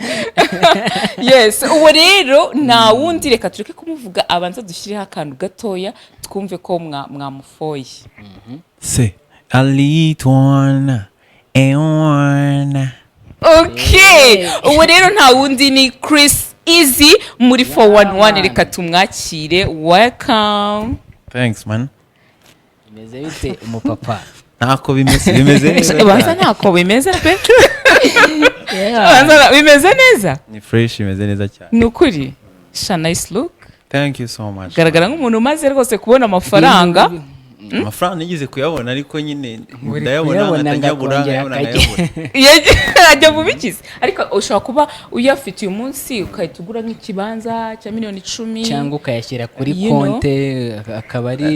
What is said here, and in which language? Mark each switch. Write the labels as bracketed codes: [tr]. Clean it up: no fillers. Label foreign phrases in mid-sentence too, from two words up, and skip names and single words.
[rw] Yes, uwo rero na wundi reka tureke kumuvuga, abanza dushyireho akantu gatoya twumve ko mwamufoye. [fr] C'est Alitwana Ewana. [rw] Okay, uwo rero nta wundi ni Eazy muri 411. Reka tumwakire. [en] Welcome. Thanks man. [rw] Bimeze bite umupapa? Ntako bimeze neza. Baza ntako bimeze pe. Baza bimeze neza. Ni fresh, bimeze neza cyane. Nukuri. [en] Nice look. Thank you so much. [rw] Garagara nk'umuntu umaze rwose kubona amafaranga. Amafaranga nigeze kuyabona ariko nyine ndayabona nkanyabura ajya mu bikizi, ariko ushobora kuba uyafite uyu munsi ukahita ugura nk'ikibanza cya miliyoni 10 cyangwa ukayashyira kuri konte akaba ari